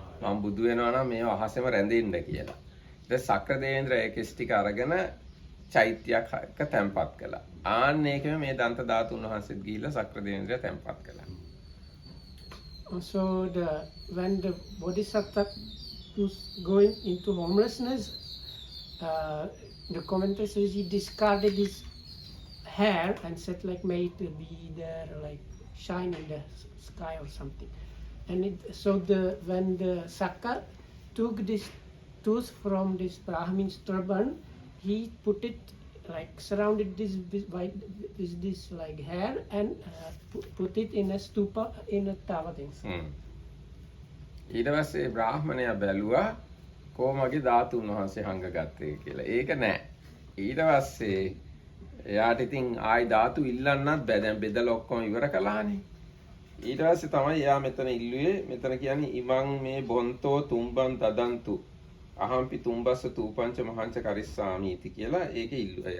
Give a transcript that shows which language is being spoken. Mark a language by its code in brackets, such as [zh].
[si] මම බුදු වෙනවා නම් මේව අහසෙම රැඳෙන්න කියලා. ඊට සක්‍රදේවේන්ද්‍ර ඒ කෙස් ටික අරගෙන චෛත්‍යයක් තැන්පත් කළා. ආන්න ඒකම මේ දන්ත ධාතුන් වහන්සේත් ගිහිල්ලා සක්‍රදේවේන්ද්‍රය තැන්පත් කළා. [en] So when the bodhisattva was going into homelessness, the commentator says he discarded his hair and said like, may it be there, like shine in the sky or something. And when the Sakka took this tooth from this Brahmin's turban, he put it like surrounded this with this like hair and put it in a stupa in a tower thing. [si] ඊට පස්සේ බ්‍රාහ්මණයා බැලුවා කොහොමගේ ධාතුන් වහන්සේ හංගගත්තේ කියලා. ඒක නෑ. ඊට පස්සේ එයාට ඉතින් ආයි ධාතු ඉල්ලන්නත් බෑ. දැන් බෙදලා ඔක්කොම ඉවර කළානේ. ඊට පස්සේ තමයි එයා මෙතන ඉල්ලුවේ. මෙතන කියන්නේ [pi] ඉමං මේ බොන්තෝ තුම්බන් දදන්තු අහම්පි තුම්බස්ස තූපංච මහංච කරිස්සාමි ඉති [si] කියලා ඒක ඉල්ලුවා.